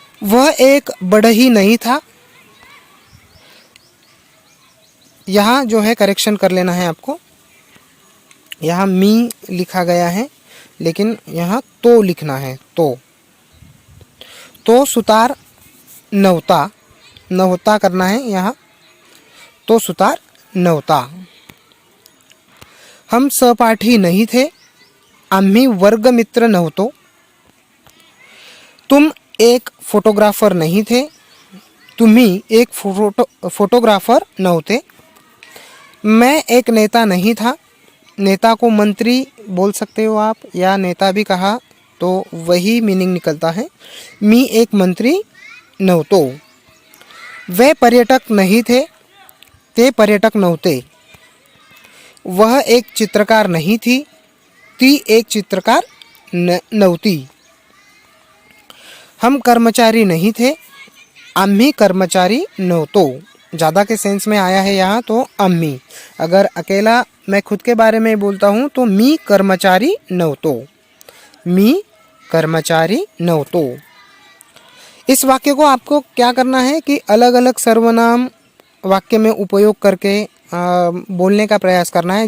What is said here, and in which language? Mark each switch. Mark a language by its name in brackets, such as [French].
[Hindi] वह एक बढ़ई नहीं था, यहाँ जो है करेक्शन कर लेना है आपको। यहाँ मी लिखा गया है लेकिन यहाँ तो लिखना है। [Marathi] तो सुतार नव्हता [Hindi] करना है यहाँ, [Marathi] तो सुतार नव्हता। [Hindi] हम सहपाठी नहीं थे, [Marathi] आम्ही वर्गमित्र नव्हतो। [Hindi] तुम एक फोटोग्राफर नहीं थे, [Marathi] तुम्ही एक फोटोग्राफर नव्हते। [Hindi] मैं एक नेता नहीं था, नेता को मंत्री बोल सकते हो आप, या नेता भी कहा तो वही मीनिंग निकलता है। [Marathi] मी एक मंत्री नव्हतो। [Hindi] वे पर्यटक नहीं थे, [Marathi] ते पर्यटक नव्हते। [Hindi] वह एक चित्रकार नहीं थी, [Marathi] ती एक चित्रकार नव्हती। [Hindi] हम कर्मचारी नहीं थे, [Marathi] आम्ही कर्मचारी नव्हतो। [Hindi] ज़्यादा के सेंस में आया है यहाँ तो आम्ही। अगर अकेला मैं खुद के बारे में बोलता हूँ तो [Marathi] मी कर्मचारी नव्हतो, मी कर्मचारी नव्हतो। [Hindi] इस वाक्य को आपको क्या करना है कि अलग अलग सर्वनाम वाक्य में उपयोग करके बोलने का प्रयास करना है।